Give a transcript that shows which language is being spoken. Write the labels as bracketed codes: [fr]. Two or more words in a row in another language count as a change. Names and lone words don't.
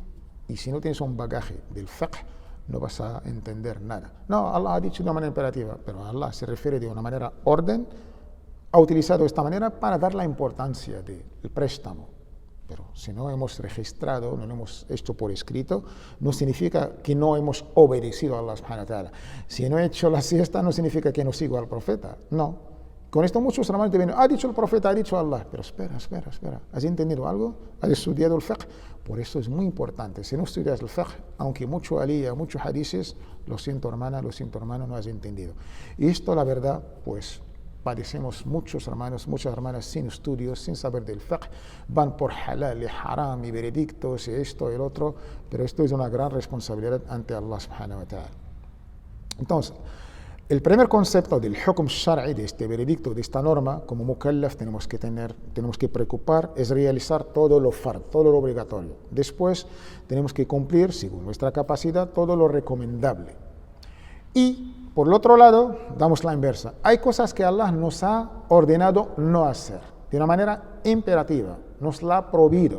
[es] Y si no tienes un bagaje del fiqh, no vas a entender nada. No, Allah ha dicho de una manera imperativa, pero Allah se refiere de una manera orden, ha utilizado esta manera para dar la importancia del préstamo. Pero si no hemos registrado, no lo hemos hecho por escrito, no significa que no hemos obedecido a Allah [ar] subhanahu wa ta'ala. [es] Si no he hecho la siesta, no significa que no sigo al profeta. No. Con esto muchos hermanos te vienen, ha dicho el profeta, ha dicho Allah. Pero espera. ¿Has entendido algo? ¿Has estudiado el fiqh? Por eso es muy importante. Si no estudias el fiqh, aunque mucho aliyah, muchos hadices, lo siento hermano, no has entendido. Y esto, la verdad, pues padecemos muchos hermanos, muchas hermanas sin estudios, sin saber del fiqh, van por halal y haram y veredictos y esto y el otro, pero esto es una gran responsabilidad ante Allah [ar] subhanahu wa ta'ala. [es] Entonces, El primer concepto del [ar] hukm shar'i, [es] de este veredicto, de esta norma, como mukallaf tenemos que preocupar, es realizar todo lo fard, todo lo obligatorio. Después tenemos que cumplir, según nuestra capacidad, todo lo recomendable. Y, por el otro lado, damos la inversa. Hay cosas que Allah nos ha ordenado no hacer, de una manera imperativa, nos la ha prohibido.